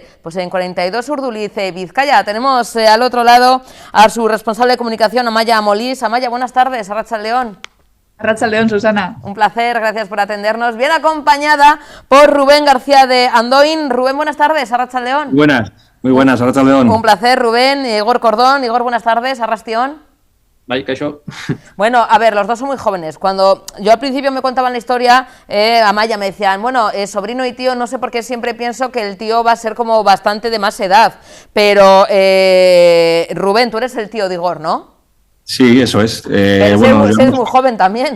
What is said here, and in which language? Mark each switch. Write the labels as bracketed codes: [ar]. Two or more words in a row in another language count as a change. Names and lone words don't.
[es] Pues en 42 Urduliz, Vizcaya. Tenemos al otro lado a su responsable de comunicación, Amaya Molís. Amaya, buenas tardes, Arratsaldeon. Arratsaldeon, Susana. Un placer, gracias por atendernos. Bien acompañada por Rubén García de Andoin. Rubén, buenas tardes, Arratsaldeon. Buenas, muy buenas, Arratsaldeon. Un placer, Rubén. Igor Cordón. Igor, buenas tardes, Arrastión. [eu] Bai, kaixo. [es] Bueno, a ver, los dos son muy jóvenes. Cuando yo al principio me contaban la historia, Amaya me decían, sobrino y tío, no sé por qué siempre pienso que el tío va a ser como bastante de más edad. Pero, Rubén, tú eres el tío de Igor, ¿no? Sí, eso es. Pero eres muy joven también.